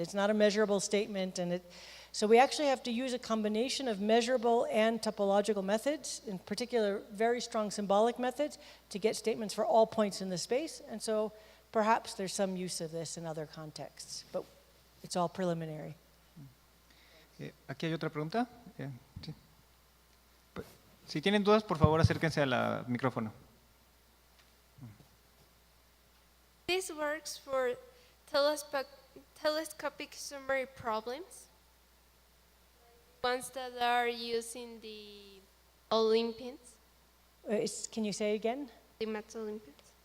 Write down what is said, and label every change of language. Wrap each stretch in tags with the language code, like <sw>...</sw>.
<en>It's not a measurable statement, so we actually have to use a combination of measurable and topological methods, in particular very strong symbolic methods, to get statements for all points in the space. And so perhaps there's some use of this in other contexts, but it's all preliminary.</en> <es>Aquí hay otra pregunta. Sí. Si tienen dudas, por favor, acérquense al micrófono.</es> <en>This works for telescopic summary problems, ones that are using the Olympians, Can you say again? the Math Olympians.</en>